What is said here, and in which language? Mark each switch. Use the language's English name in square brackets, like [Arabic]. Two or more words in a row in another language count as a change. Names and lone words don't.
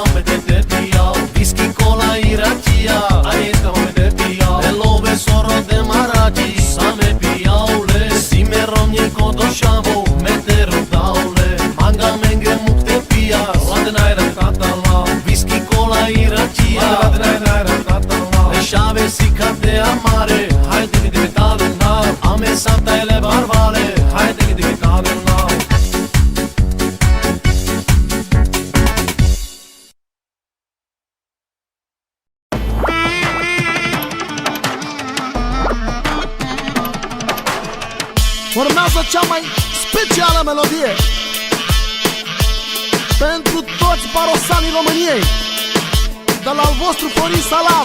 [Romany] me te piau Whisky, cola i racia Ai kama me te piau E love soro de maraci Sa me piaule Si me romnie kodošavo Me te rudaule Manga menge muc te pias La de naira de tatala Whisky, cola i racia La de naira de tatala E șave si carte amare [Romanian] Haide că de tare na [Romany] Ame santa ele barbale [Romanian] Haide că de tare na Urmează cea mai specială melodie pentru toți parosanii României, de la al vostru Florin Salam.